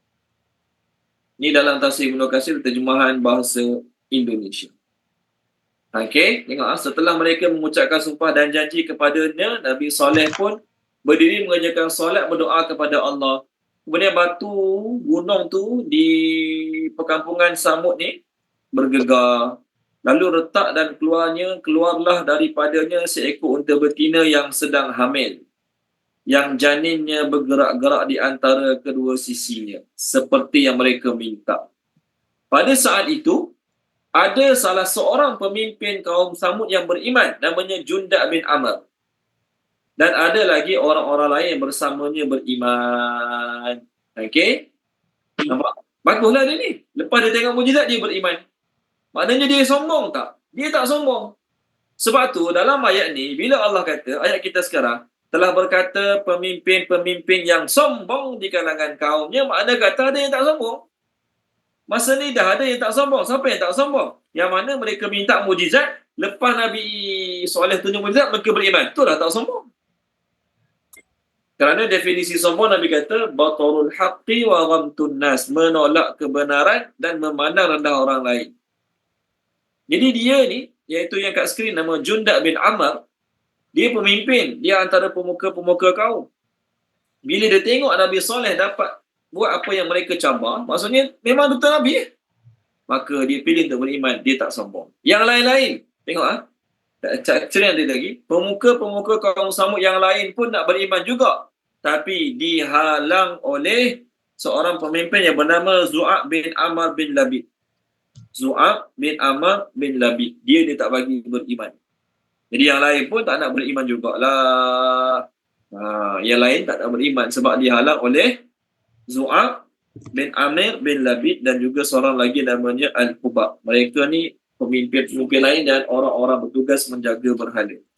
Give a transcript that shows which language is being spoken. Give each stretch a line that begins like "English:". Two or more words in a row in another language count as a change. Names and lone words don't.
Malay: Ni dalam tafsir Ibnu Katsir terjemahan bahasa Indonesia. Okey, tengok setelah mereka mengucapkan sumpah dan janji kepadanya, Nabi Soleh pun berdiri mengerjakan solat, berdoa kepada Allah. Kemudian batu gunung tu di perkampungan Samud ni bergegar. Lalu retak dan keluarlah daripadanya seekor unta betina yang sedang hamil, yang janinnya bergerak-gerak di antara kedua sisinya, seperti yang mereka minta. Pada saat itu, ada salah seorang pemimpin kaum Samud yang beriman, namanya Junda' bin Amr. Dan ada lagi orang-orang lain yang bersamanya beriman. Okey? Nampak? Baguslah dia ni. Lepas dia tengok mukjizat, dia beriman. Maknanya dia sombong tak? Dia tak sombong. Sebab tu, dalam ayat ni, bila Allah kata, ayat kita sekarang, telah berkata pemimpin-pemimpin yang sombong di kalangan kaumnya, makna kata ada yang tak sombong. Masa ni dah ada yang tak sombong. Siapa yang tak sombong? Yang mana mereka minta mukjizat, lepas Nabi Soleh tunjuk mukjizat, mereka beriman. Itulah tak sombong. Kerana definisi sombong, Nabi kata,
Arabic: بطر الحق وغمط الناس,
Malay: menolak kebenaran dan memandang rendah orang lain. Jadi dia ni, iaitu yang kat skrin nama Junda' bin Amr, dia pemimpin, dia antara pemuka-pemuka kaum. Bila dia tengok Nabi Soleh dapat buat apa yang mereka cabar, maksudnya memang betul Nabi. Maka dia pilih untuk beriman, dia tak sombong. Yang lain-lain, tengok cerita dia lagi, pemuka-pemuka kaum Samud yang lain pun nak beriman juga. Tapi dihalang oleh seorang pemimpin yang bernama Zu'ab bin Amr bin Labid. Zu'ab bin Amr bin Labid. Dia tak bagi beriman. Jadi yang lain pun tak nak beriman jugalah. Yang lain tak nak beriman sebab dihalang oleh Zu'ab bin Amr bin Labid dan juga seorang lagi namanya Al-Hubab. Mereka ni pemimpin-pemimpin lain dan orang-orang bertugas menjaga berhala.